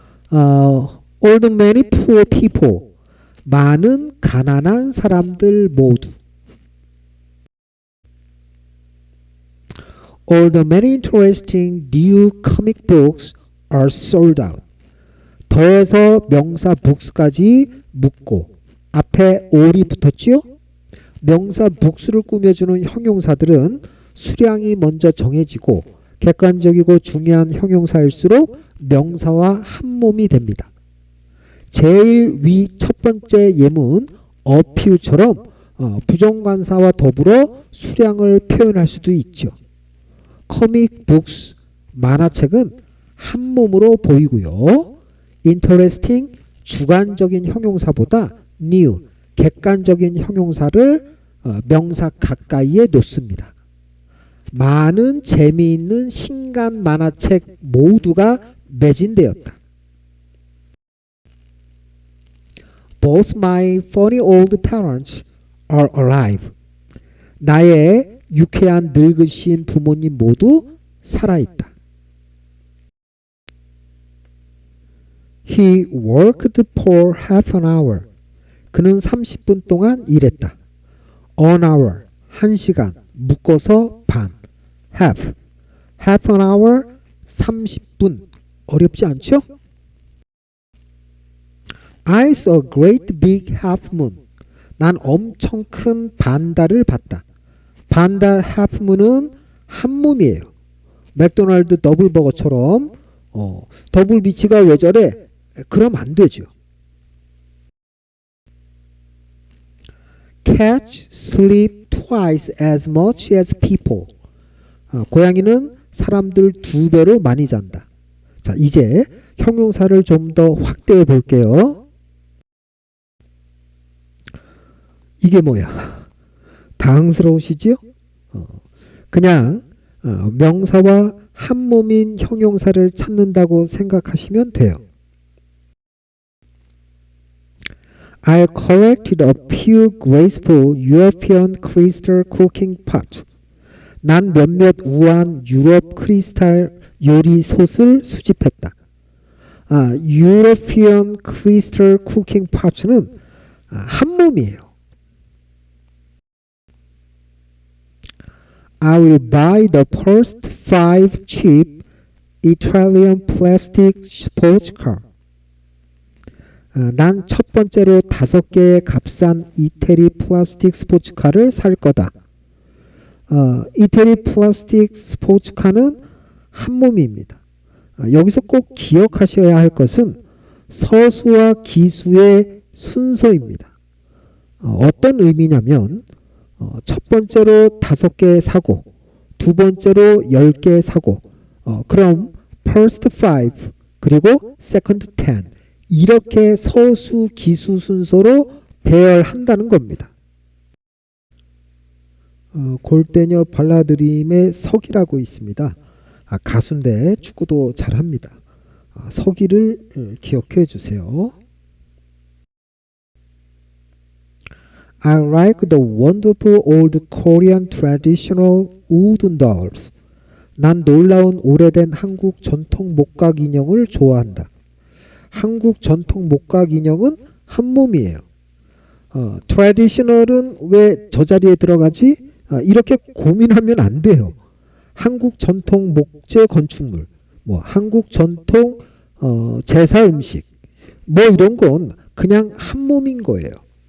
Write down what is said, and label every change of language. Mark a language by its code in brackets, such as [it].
[en] all the many poor people. [ko] 많은 가난한 사람들 모두. [en] all the many interesting new comic books are sold out. [ko] 더해서 명사 books까지 묶고 앞에 all이 붙었지요? 명사 books를 꾸며주는 형용사들은 수량이 먼저 정해지고 객관적이고 중요한 형용사일수록 명사와 한 몸이 됩니다. 제일 위 첫 번째 예문 a few처럼 부정관사와 더불어 수량을 표현할 수도 있죠. comic books 만화책은 한 몸으로 보이고요. interesting 주관적인 형용사보다 new 객관적인 형용사를 명사 가까이에 놓습니다. 많은 재미있는 신간 만화책 모두가 매진되었다. [en] Both my funny old parents are alive. [ko] 나의 유쾌한 늙으신 부모님 모두 살아있다. [en] He worked for half an hour. [ko] 그는 30분 동안 일했다. [en] An hour, [ko] 1시간, 묶어서 반. [en] Half, half an hour, [ko] 30분. 어렵지 않죠? [en] I saw a great big half moon. [ko] 난 엄청 큰 반달을 봤다. 반달 half moon은 한 몸이에요. 맥도날드 더블버거처럼 더블 비치가 왜 저래? 그럼 안 되죠. [en] Cats sleep twice as much as people. [ko] 고양이는 사람들 2배로 많이 잔다. 자, 이제 형용사를 좀 더 확대해 볼게요. 이게 뭐야? 당스러우시지요? 그냥 명사와 한 몸인 형용사를 찾는다고 생각하시면 돼요. [en] I collected a few graceful European crystal cooking pots. [ko] 난 몇몇 우아한 유럽 크리스탈 요리 솥을 수집했다. [en] European crystal cooking pots는 [ko] 한 몸이에요. [en] I will buy the first 5 cheap Italian plastic sports car. [ko] 난 첫 번째로 5개의 값싼 이태리 플라스틱 스포츠카를 살 거다. 이태리 플라스틱 스포츠카는 한 몸입니다. 여기서 꼭 기억하셔야 할 것은 서수와 기수의 순서입니다. 어떤 의미냐면 첫 번째로 5개 사고 두 번째로 10개 사고 그럼 first 5 그리고 second 10 이렇게 서수 기수 순서로 배열한다는 겁니다. 골대녀 발라드림의 석이라고 있습니다. 가수인데 축구도 잘합니다. 석이를 기억해 주세요. [en] I like the wonderful old Korean traditional wooden dolls. [ko] 난 놀라운 오래된 한국 전통 목각 인형을 좋아한다. 한국 전통 목각 인형은 한 몸이에요. traditional은 왜 저 자리에 들어가지? 이렇게 고민하면 안 돼요. 한국 전통 목재 건축물, 한국 전통 제사 음식, 이런 건 그냥 한 몸인 거예요.